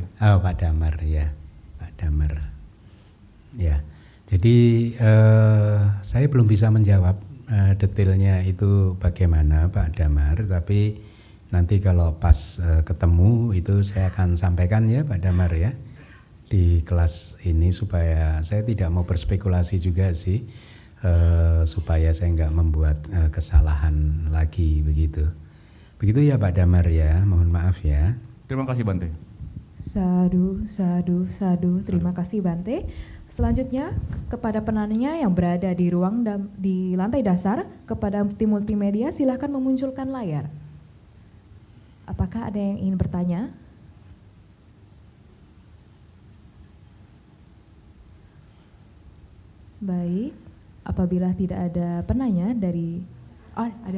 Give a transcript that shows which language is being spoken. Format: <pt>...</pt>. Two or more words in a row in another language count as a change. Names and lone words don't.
<id>Oh, Pak Damar ya, Pak Damar. Ya, jadi saya belum bisa menjawab detailnya itu bagaimana Pak Damar, tapi nanti kalau pas ketemu itu saya akan sampaikan ya Pak Damar ya di kelas ini, supaya saya tidak mau berspekulasi juga sih, supaya saya nggak membuat kesalahan lagi begitu. Begitu ya Pak Damar ya, mohon maaf ya. Terima kasih Bante.</id> <pi>Sadu, sadu, sadu.</pi> <id>Terima kasih Bante. Selanjutnya kepada penanya yang berada di ruang di lantai dasar, kepada tim multimedia silahkan memunculkan layar. Apakah ada yang ingin bertanya? Baik, apabila tidak ada penanya dari ada.</id>